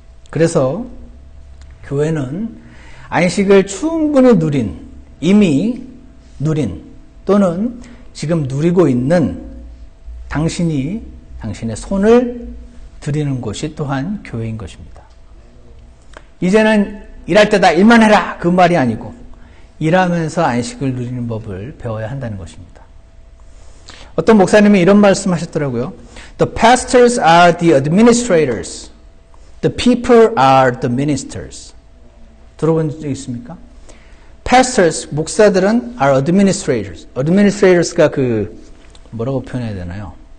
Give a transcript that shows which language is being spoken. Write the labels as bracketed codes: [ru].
[ko] 그래서 교회는 안식을 충분히 이미 누린 또는 지금 누리고 있는 당신의 손을 드리는 곳이 또한 교회인 것입니다. 이제는 일할 때다 일만 해라 그 말이 아니고 일하면서 안식을 누리는 법을 배워야 한다는 것입니다. 어떤 목사님이 이런 말씀하셨더라고요. [en] The pastors are the administrators. The people are the ministers. [ko] 들어본 적 있습니까? [en] Pastors, 목사들은 are administrators. [ko] Administrators가 뭐라고 표현해야 되나요?